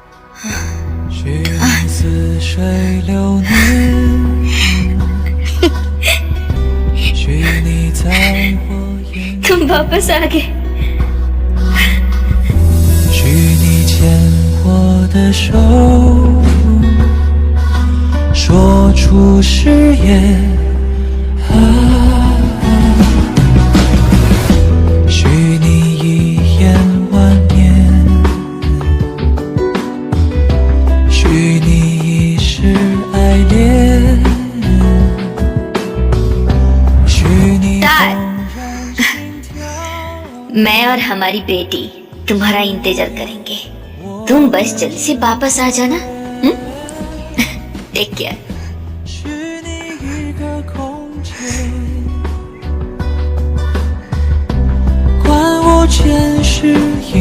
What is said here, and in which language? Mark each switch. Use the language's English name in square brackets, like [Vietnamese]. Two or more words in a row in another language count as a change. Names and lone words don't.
[Chinese] 君似水流年，许你在我眼， [Hindi] तुम वापस आ गए। [Chinese] 许你牵我的手，说出誓言。许你一眼万年，许你一世爱恋，许你纵然心跳。 [Hindi] मैं और हमारी बेटी तुम्हारा इंतजार करेंगे। तुम बस जल्दी से वापस आ जाना। [English] Take care. [Chinese] 许你一个空间，管我前世